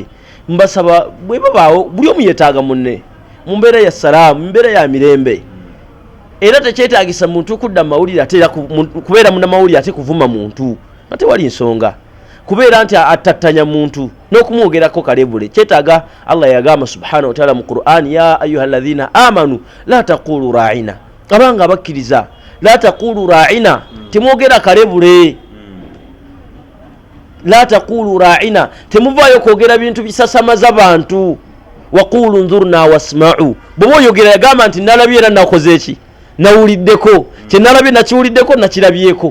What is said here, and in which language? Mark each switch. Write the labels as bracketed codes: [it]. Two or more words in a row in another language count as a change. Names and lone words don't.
[lg] Mbasaba bwe babaawo buli omu yeetaaga munne mu mbeera ya salaamu, mu mbeera ya mirembe, era tekyetaagisa muntu kudda mu mawulire ate kubeera munnamawulire ate kuvuma muntu ate wali nsonga kubeera nti atattanya muntu n'okumwogerako kalebule. Kyetaaga Allah yagamba [ar] سبحانه وتعالى [lg] mu Qur'an, [ar] يا أيها الذين آمنوا لا تقولوا راعنا, [lg] abanga abakkiriza [ar] لا تقولوا راعنا, [lg] temwogera kalebule. [ar] لا تقولوا راعنا, [lg] temuvaayo kwogera bintu bisasamaza bantu. [ar] وقولوا انظرنا واسمعوا, [lg] bwe oyogera yagamba nti nalabye era nakoze eki, nawuliddeko, kye nalabye nakiwuliddeko nakirabyeko.